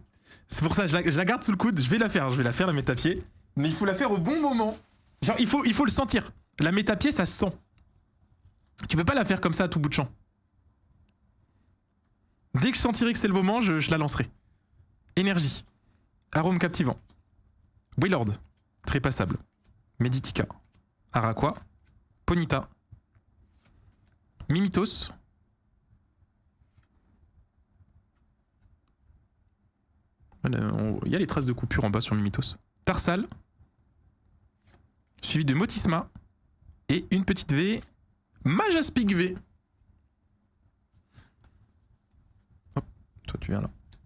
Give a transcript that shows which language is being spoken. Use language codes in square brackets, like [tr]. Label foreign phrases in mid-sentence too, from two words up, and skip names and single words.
[fr] C'est pour ça, je la garde sous le coude. Je vais la faire la métapier. Mais il faut la faire au bon moment. Genre, il faut le sentir. La métapier, ça se sent. Tu peux pas la faire comme ça à tout bout de champ. Dès que je sentirai que c'est le moment, je la lancerai. Énergie. Arôme captivant. Wailord. Trépassable. Meditica. Araqua. Ponita. Mimitos. Il y a les traces de coupure en bas sur Mimitos. Tarsal. Suivi de Motisma. Et une petite V. Majaspic V. Hop, toi tu viens là.